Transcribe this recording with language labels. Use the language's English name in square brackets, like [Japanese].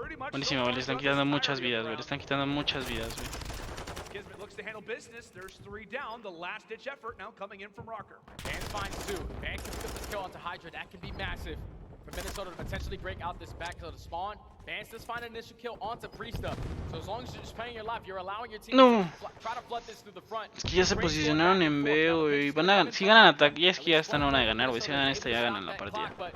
[Spanish] Buenísimo, güey, le están quitando muchas vidas, güey, le están quitando muchas vidas, güey. [English] Kismet looks to handle business. There's 3 down. The last ditch effort now coming in from RØKKR. Vance finds 2. Vance can put this kill onto Hydra. That can be massive. for Minnesota to potentially break out this back to the spawn. Vance does find an initial kill onto Priesta. So as long as you're just playing your life, you're allowing your team [Spanish] No. [English] to try to flood this through the front. [Spanish] Es que ya se posicionaron en B, güey. Van a si ganan ataque, ya es que ya están a una de ganar, güey. Si ganan esta, ya ganan la partida.